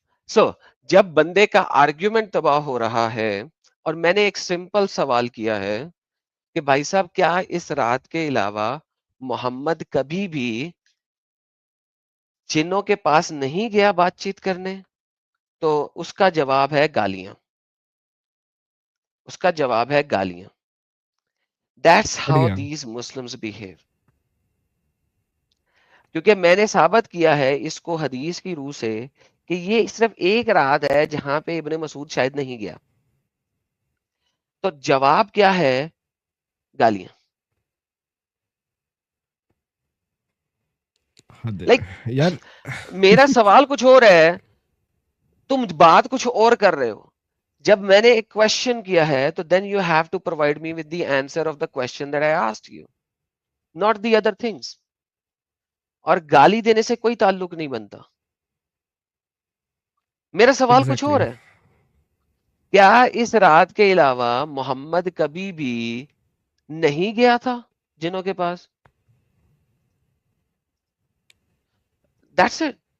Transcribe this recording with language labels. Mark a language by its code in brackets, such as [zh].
[ur] سو جب بندے کا آرگیومنٹ تباہ ہو رہا ہے اور میں نے ایک سمپل سوال کیا ہے کہ بھائی صاحب کیا اس رات کے علاوہ محمد کبھی بھی جنوں کے پاس نہیں گیا بات چیت کرنے, تو اس کا جواب ہے گالیاں. اس کا جواب ہے گالیاں. [en] That's how these Muslims behave. [ur] کیونکہ میں نے ثابت کیا ہے اس کو حدیث کی روح سے کہ یہ صرف ایک رات ہے جہاں پہ ابن مسعود شاید نہیں گیا. تو جواب کیا ہے؟ گالیاں. یار میرا سوال کچھ اور ہے, تم بات کچھ اور کر رہے ہو. جب میں نے ایک کوشچن کیا ہے تو [en] then you have to provide me with the answer of the question that I asked you, not the other things. [ur] اور گالی دینے سے کوئی تعلق نہیں بنتا. میرا سوال کچھ اور ہے. کیا اس رات کے علاوہ محمد کبھی بھی نہیں گیا تھا جنوں کے پاس؟ [en] That's it.